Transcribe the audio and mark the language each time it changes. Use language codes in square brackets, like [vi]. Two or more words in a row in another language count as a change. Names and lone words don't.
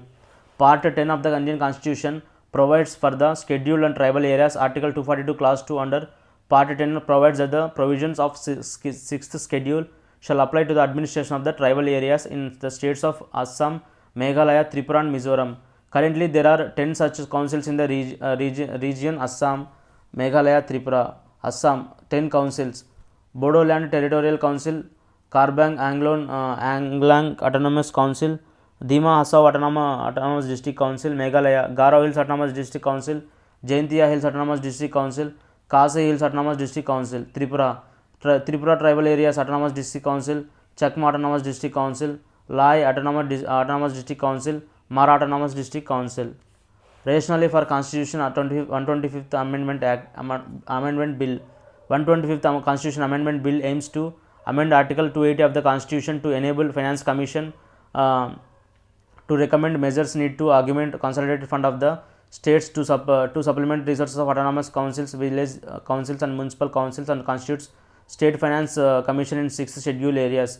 [en] Part 10 of the Indian Constitution provides for the scheduled and tribal areas. Article 242 clause 2 under Part 10 provides that the provisions of 6th schedule shall apply to the administration of the tribal areas in the states of Assam, Meghalaya, Tripura and Mizoram. Currently there are 10 such councils in the region Assam, Meghalaya, Tripura. Assam 10 councils. Bodoland Territorial Council, Karbang Anglang Autonomous Council, Dima Hasao Autonomous District Council, Meghalaya, Garo Hills Autonomous District Council, Jaintia Hills Autonomous District Council, Khasi Hills Autonomous District Council, Tripura Tribal Areas Autonomous District Council, Chakma Autonomous District Council, Lai Autonomous District Council, Mara Autonomous District Council. Rationally for Constitution 125th Amendment Act Amendment Bill. 125th Constitution Amendment Bill aims to amend Article 280 of the Constitution to enable Finance Commission to recommend measures need to augment consolidated fund of the states to supplement resources of autonomous councils, village councils and municipal councils and constitutes State Finance Commission in 6 scheduled areas.